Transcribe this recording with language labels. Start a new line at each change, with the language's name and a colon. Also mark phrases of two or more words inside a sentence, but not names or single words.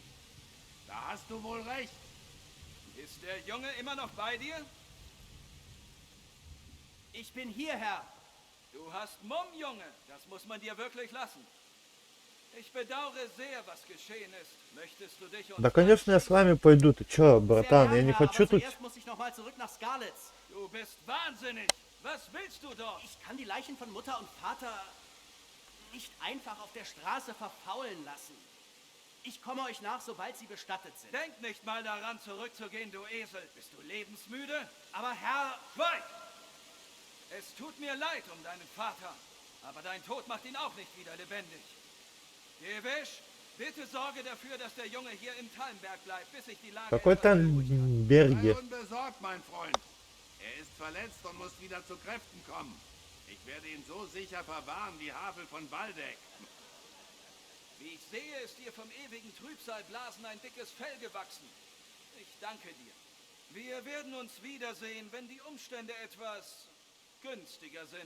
German: Da hast du wohl recht. Ist der Junge immer noch bei dir? Ich bin hier, Herr. Du hast Mumm, Junge. Das muss man dir wirklich lassen. Ich bedauere sehr, was geschehen ist. Möchtest du dich
Russian: Да, конечно, я с вами пойду. Ты чё, братан? Я не хочу тут...
German: Zuerst muss ich noch mal zurück nach Scarlets. Du bist wahnsinnig. Was willst du dort? Ich kann die Leichen von Mutter und Vater nicht einfach auf der Straße verfaulen lassen. Ich komme euch nach, sobald sie bestattet sind. Denk nicht mal daran, zurückzugehen, du Esel. Bist du lebensmüde? Aber Herr... Schweig! Es tut mir leid um deinen Vater, aber dein Tod macht ihn auch nicht wieder lebendig. Divish, bitte sorge dafür, dass der Junge hier in Thallenberg bleibt, bis ich die Lage...
Russian: Какой там Берги?
German: Sei unbesorgt, mein Freund. Er ist verletzt und muss wieder zu Kräften kommen. Ich werde ihn so sicher verwahren wie Havel von Waldeck. Wie ich sehe, ist dir vom ewigen Trübsalblasen ein dickes Fell gewachsen. Ich danke dir. Wir werden uns wiedersehen, wenn die Umstände etwas günstiger sind.